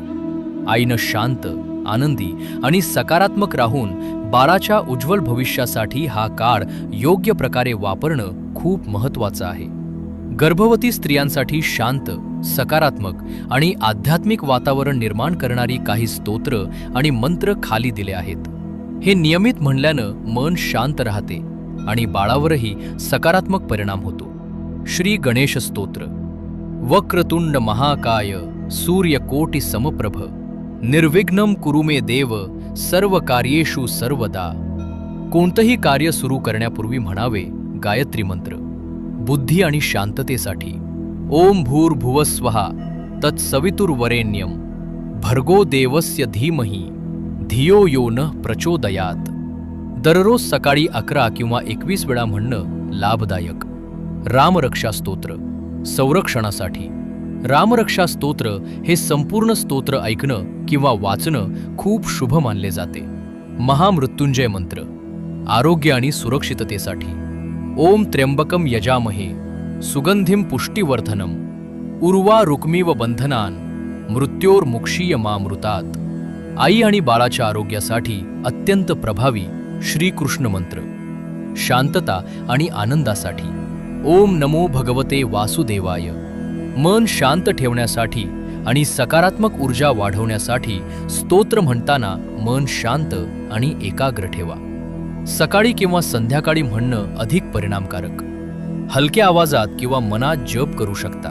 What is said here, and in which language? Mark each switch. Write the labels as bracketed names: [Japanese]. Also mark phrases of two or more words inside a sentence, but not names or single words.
[Marathi] आईनं शांत, आनंदी आणि सकारात्मक राहून बाळाच्या उज्ज्वल भविष्यासाठी हा काळ योग्य प्रकारे वापरणं खूप महत्त्वाचं आहे. गर्भवती स्त्रियांसाठी शांत, सकारात्मक आणि आध्यात्मिक वातावरण निर्माण करणारी काही स्तोत्र आणि मंत्र खाली दिले आहेत. हे नियमित म्हणल्यानं मन शांत राहते आणि बाळावरही सकारात्मक परिणाम होतो. श्री गणेश स्तोत्र. [Sanskrit] वक्रतुंड महाकाय सूर्यकोटि समप्रभ निर्विघ्नं कुरु मे देव सर्व कार्येषु सर्वदा. [Marathi] कोणतंही कार्य सुरू करण्यापूर्वी म्हणावे गायत्री मंत्र. बुद्धी आणि शांततेसाठी [Sanskrit] ओम भूर्भुवस्वः तत्सवितुर्वरेण्यं भर्गो देवस्य धीमहि धियो यो नः प्रचोदयात. [Marathi] दररोज सकाळी 11 किंवा 21 वेळा म्हणणं लाभदायक. रामरक्षा स्तोत्र, संरक्षणासाठी. रामरक्षा स्तोत्र हे संपूर्ण स्तोत्र ऐकणं किंवा वाचणं खूप शुभ मानले जाते. महामृत्युंजय मंत्र, आरोग्य आणि सुरक्षिततेसाठी. [Sanskrit] ओम त्र्यंबकम यजामहे सुगंधिम पुष्टिवर्धनम उर्वा रुक्मीव बंधनान मृत्योर्मुक्षीय मामृतात. [Marathi] आई आणि बाळाच्या आरोग्यासाठी अत्यंत प्रभावी श्रीकृष्ण मंत्र. शांतता आणि आनंदासाठी. [Sanskrit] ओम नमो भगवते वासुदेवाय. [Marathi] मन शांत ठेवण्यासाठी आणि सकारात्मक ऊर्जा वाढवण्यासाठी स्तोत्र म्हणताना मन शांत आणि एकाग्र ठेवा. सकाळी किंवा संध्याकाळी म्हणणं अधिक परिणामकारक. हलक्या आवाजात किंवा मनात जप करू शकता.